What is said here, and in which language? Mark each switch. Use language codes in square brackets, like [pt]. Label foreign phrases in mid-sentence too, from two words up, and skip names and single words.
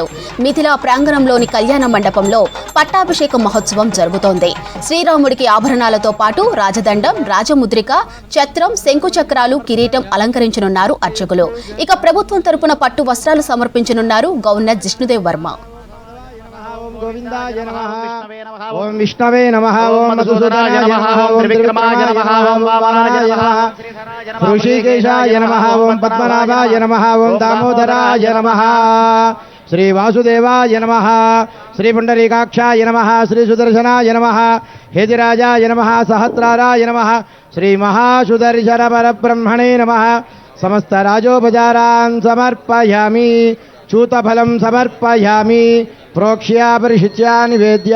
[te] మిథిలా ప్రాంగణంలోని కళ్యాణ మండపంలో పట్టాభిషేక మహోత్సవం జరుగుతోంది. శ్రీరాముడికి ఆభరణాలతో పాటు రాజదండం, రాజముద్రిక, ఛత్రం, శంకుచక్రాలు, కిరీటం అలంకరించనున్నారు అర్చకులు. ఇక ప్రభుత్వం తరపున పట్టు వస్త్రాలు సమర్పించనున్నారు గవర్నర్ జిష్ణుదేవ్ వర్మ. [sa] गोविंदाय नमः ओम विष्णवे नमः ओम मधुसूदनाय नमः ओम त्रिविक्रमाय नमः ओम वामनाय नमः ऋषिकेशाय नमः ओम पद्मनाभाय नमः ओम दामोदराय नमः श्री वासुदेवाय नमः श्री पुंडरीकाक्षाय नमः श्री सुदर्शनाय नमः हेतिराजाय नमः सहस्राराय नमः श्री महासुदर्शन परब्रह्मणे नमः समस्त राजोपचारान् समर्पयामि चूतफलं समर्पयामि प्रोक्ष्या परिशिच्या निवेद्या